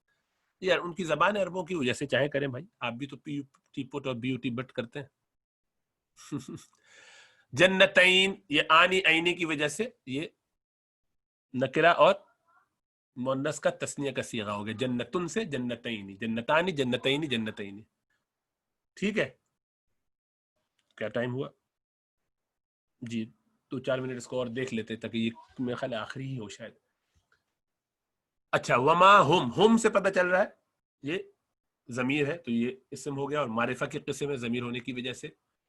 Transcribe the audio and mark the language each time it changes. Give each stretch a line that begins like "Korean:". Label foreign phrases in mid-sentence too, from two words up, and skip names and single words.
Urdu: یار ان کی زبان عربوں کی وجہ سے چاہے کریں بھائی، آپ بھی تو پی ٹی پوٹ اور بی ٹی بٹ کرتے ہیں. جنتین، یہ آنی عینی کی وجہ سے یہ نکرہ اور مؤنث کا تثنیہ کا صیغہ ہو گیا.
Arabic: جنتن سے جنتین، جنتانی، جنتین، جنتین.
Urdu: ٹھیک ہے، کیا ٹائم ہوا؟ جی 2-4 منٹ اس کو اور دیکھ لیتے تاکہ یہ میرے خیال آخری ہی ہو شاید. اچھا،
Arabic: وما ہم
Urdu: سے پتہ چل رہا ہے یہ ضمیر ہے، تو یہ اسم ہو گیا، اور معرفہ کی قسم ہے ضمیر ہونے کی وجہ سے.